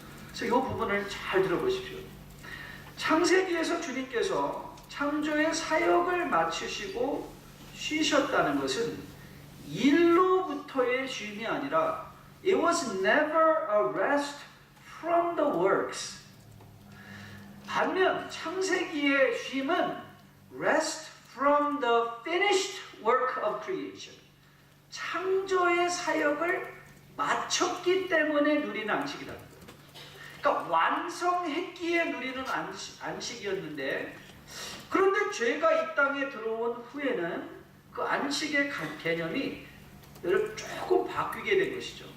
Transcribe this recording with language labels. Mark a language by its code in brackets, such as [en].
[ko] 그래서 이 부분을 잘 들어보십시오. 창세기에서 주님께서 창조의 사역을 마치시고 쉬셨다는 것은 일로부터의 쉼이 아니라 [en] It was never a rest from the works. [ko] 반면 창세기의 쉼은 [en] rest from the finished work of creation. [ko] 창조의 사역을 마쳤기 때문에 누리는 안식이라는 거예요. 그러니까 완성했기에 누리는 안식이었는데, 그런데 죄가 이 땅에 들어온 후에는 그 안식의 개념이 여러분 조금 바뀌게 된 것이죠.